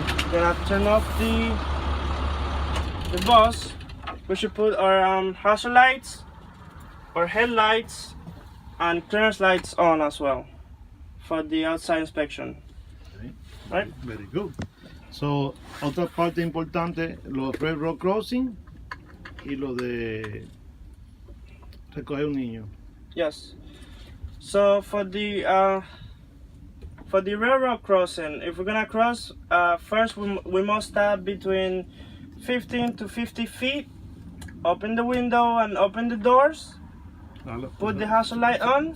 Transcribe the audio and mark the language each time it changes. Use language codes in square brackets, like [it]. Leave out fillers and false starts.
[en] We're gonna turn off the bus. We should put our hazard lights, our headlights, and clearance lights on as well for the outside inspection. Okay. Right? Very good. [es] So, otra parte importante, los railroad crossing y lo de recoger un niño. [en] Yes. So for the railroad crossing, if we're gonna cross, first we must stop between 15 to 50 feet. Open the window and open the doors. Put the hazard light on.